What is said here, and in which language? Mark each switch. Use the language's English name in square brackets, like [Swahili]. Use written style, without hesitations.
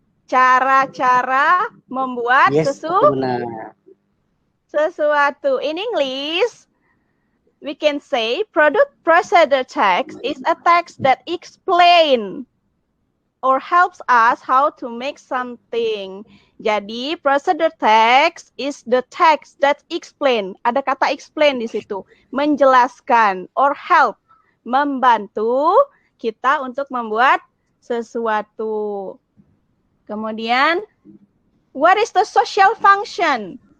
[Indonesian] Cara-cara membuat sesuatu. [English] In English, we can say procedure text is a text that explain or helps us how to make something. [Indonesian] Jadi [English] procedure text is the text that explain. [Indonesian] Ada kata explain di situ, menjelaskan [English] or help, [Indonesian] membantu kita untuk membuat sesuatu. Kemudian, [English] what is the social function?